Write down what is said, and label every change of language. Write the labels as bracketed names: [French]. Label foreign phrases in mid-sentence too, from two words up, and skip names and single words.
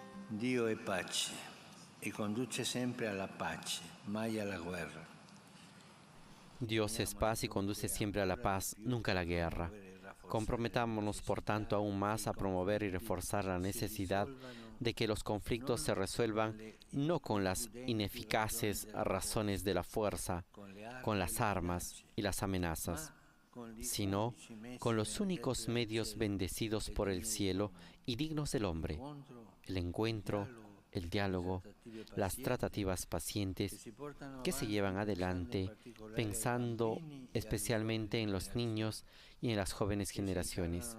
[Italian] Dio è pace e conduce sempre alla pace, mai alla guerra. [Spanish] Dios es paz y conduce siempre a la paz, nunca a la guerra. Comprometámonos, por tanto, aún más a promover y reforzar la necesidad de que los conflictos se resuelvan no con las ineficaces razones de la fuerza, con las armas y las amenazas, sino con los únicos medios bendecidos por el cielo y dignos del hombre: el encuentro, el diálogo, las tratativas pacientes que se llevan adelante pensando especialmente en los niños y en las jóvenes generaciones.